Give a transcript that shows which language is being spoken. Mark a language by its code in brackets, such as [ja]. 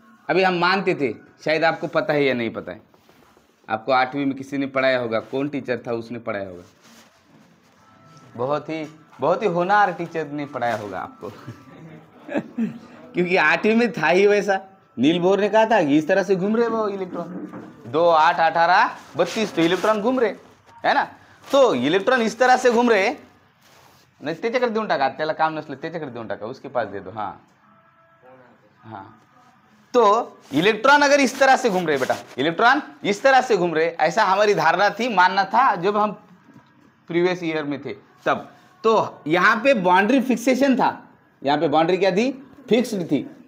[hi] अभी हम मानते थे, शायद आपको पता है या नहीं पता है, आपको 8वीं में किसी ने पढ़ाया होगा, कौन टीचर था उसने पढ़ाया होगा, बहुत ही होनहार टीचर ने पढ़ाया होगा आपको क्योंकि 8वीं में था ही वैसा। नील बोर ने कहा था कि इस तरह से घूम रहे वो इलेक्ट्रॉन, 2, 8, 18, 32 तो इलेक्ट्रॉन घूम रहे, है ना। तो इलेक्ट्रॉन इस तरह से घूम रहे, [mr] नाही त्याच्याकडे देऊन टाका, [hi] त्याला काम नसलं त्याच्याकडे देऊन टाका, उसके पास दे दो। हाँ, तो इलेक्ट्रॉन अगर इस तरह से घूम रहे, बेटा इलेक्ट्रॉन इस तरह से घूम रहे, ऐसा हमारी धारणा थी, मानना था जब हम प्रीवियस ईयर में थे तब। तो यहाँ पे बाउंड्री फिक्सेशन था, यहाँ पे बाउंड्री क्या थी, फिक्स्ड थी।